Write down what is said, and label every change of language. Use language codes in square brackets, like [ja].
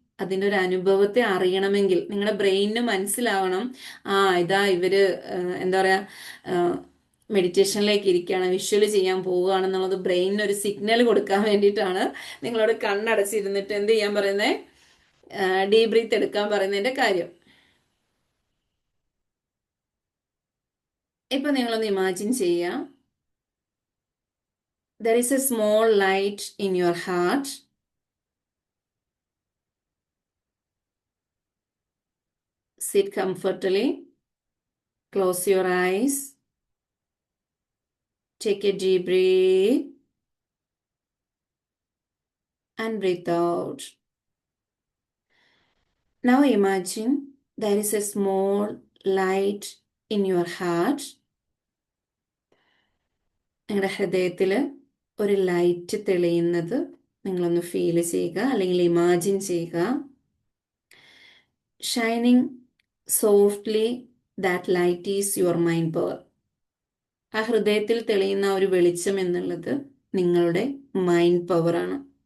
[ml] അതിൻ്റെ ഒരു അനുഭവത്തെ അറിയണമെങ്കിൽ നിങ്ങളുടെ ബ്രെയിനിന് മനസ്സിലാവണം, ഇതാ ഇവര് എന്താ പറയാ മെഡിറ്റേഷനിലേക്ക് ഇരിക്കുകയാണ്, വിഷ്വല് ചെയ്യാൻ പോവുകയാണെന്നുള്ളത് ബ്രെയിനിന് ഒരു സിഗ്നൽ കൊടുക്കാൻ വേണ്ടിയിട്ടാണ് നിങ്ങളോട് കണ്ണടച്ചിരുന്നിട്ട് എന്ത് ചെയ്യാൻ പറയുന്നത്, ഡീപ് ബ്രീത്ത് എടുക്കാൻ പറയുന്നതിന്റെ കാര്യം. ഇപ്പൊ നിങ്ങളൊന്ന് ഇമാജിൻ ചെയ്യുക, [en] there is a small light in your heart. Sit comfortably, close your eyes, take a deep breath and breathe out. Now imagine there is a small light in your heart. [ml] നിങ്ങളുടെ ഹൃദയത്തിൽ ഒരു light തെളിയുന്നത് നിങ്ങളൊന്ന് feel ചെയ്യുക, അല്ലെങ്കിൽ imagine ചെയ്യുക. [en] Shining softly, that light is your mind power. [ml] ആ ഹൃദയത്തിൽ തെളിയുന്ന ഒരു വെളിച്ചം എന്നുള്ളത് നിങ്ങളുടെ മൈൻഡ് പവറാണ്.